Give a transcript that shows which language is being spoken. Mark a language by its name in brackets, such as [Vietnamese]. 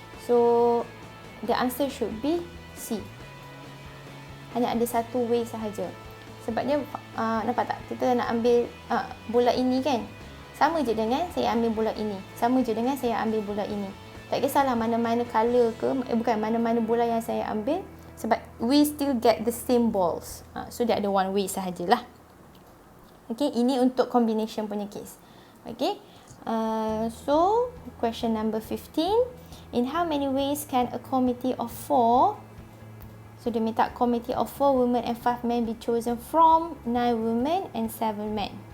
[English] So, the answer should be C. [Malay] Hanya ada satu way sahaja. Sebabnya, nampak tak? Kita nak ambil bola ini kan? Sama je dengan saya ambil bola ini. Sama je dengan saya ambil bola ini. Tak kisahlah mana-mana colour ke, mana-mana bola yang saya ambil. Sebab [English] we still get the same balls. [Malay] So, dia ada [English] one way [Malay] sahajalah. Okay, ini untuk combination punya case. Okay. [English] So, question number 15. In how many ways can a committee of 4, [Malay] so dia minta [English] committee of 4 women and 5 men be chosen from 9 women and 7 men.